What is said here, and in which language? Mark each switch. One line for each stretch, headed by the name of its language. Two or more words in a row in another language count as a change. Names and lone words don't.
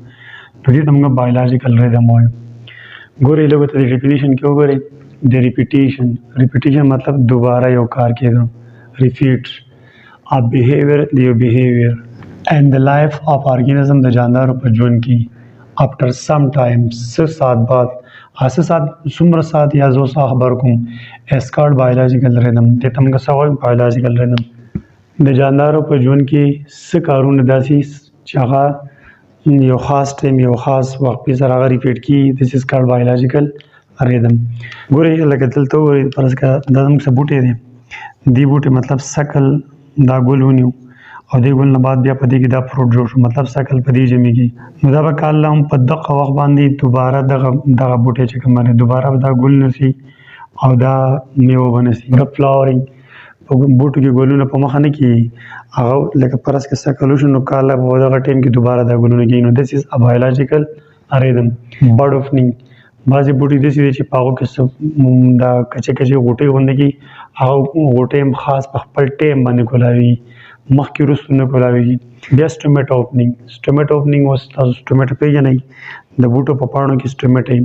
Pashto: نو دې ته موږ
English: biological rhythm
Pashto: وایو. ګورئ لږ ته د ډیفینیشن کې وګورئ. د ریپیټیشن مطلب دوباره یو کار کېدو.
English: repeat a behaviour
Pashto: د یو بیهیویر
English: in the life of organism
Pashto: د جاندارو په ژوند کې
English: after some time
Pashto: څه ساعت بعد څه ساعت څومره ساعت یا زه اوس خبر کوم
English: is called biological rhythm.
Pashto: دې ته موږ څه وایو؟
English: biological rhythm.
Pashto: د جاندارو په ژوند کې څه کارونه داسې چې هغه یو خاص ټایم یو خاص وخت په سره هغه ریپیټ کیږي.
English: this is called biological rhythm.
Pashto: ګورئ لکه دلته وګورئ فرض کړه دا زموږ څه بوټی دی. دې بوټي مطلب سکل دا ګل ونیو او دې ګل نه بعد بیا په دې کې دا فروټ جوړ شو مطلب سکل په دې جمیږي. نو دا به کال هم په دغه وخت باندې دوباره دغه بوټی چې کوم دی دوباره دا ګل نسی او دا میوه بنسی. د فلاورینګ په بوټو کې ګلونه په مخه نه کیږي هغه لکه فرض کړه سکل وشو نو کال په دغه ټایم کې دوباره دا ګلونه کیږي.
English: نو this is a biological rhythm. bud opening
Pashto: بعضې بوټي داسې دي چې په هغو کې دا کچې غوټۍ غوندې کي هغه غوټۍ هم خاص په خپل ټایم باندې ګلایي مخکې وروسته نه ګلایي. بیا
English: stomata opening
Pashto: اوس تاسو سټومیټ پیژنئ د بوټو په پاڼو کې سټومیټ وي.